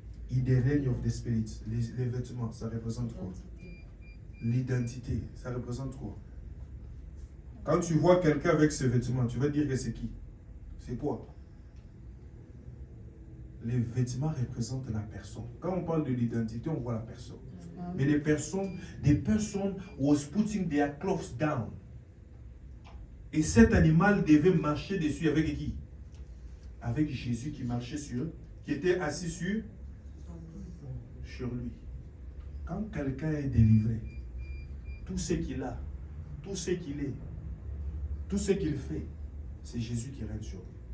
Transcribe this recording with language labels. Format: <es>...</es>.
<en>In the reign of the spirit.</en> <fr>Les vêtements, ça représente quoi? L'identité, ça représente quoi? Quand tu vois quelqu'un avec ses vêtements, tu vas dire que c'est qui? C'est quoi? Les vêtements représentent la personne. Quand on parle de l'identité, on voit la personne. Mais des personnes</fr> <en>was putting their clothes down.</en> <fr>Et cet animal devait marcher dessus avec qui? Avec Jésus qui marchait qui était assis sur lui. Quand quelqu'un est délivré, tout ce qu'il a, tout ce qu'il est, tout ce qu'il fait, c'est Jésus qui règne sur lui.</fr>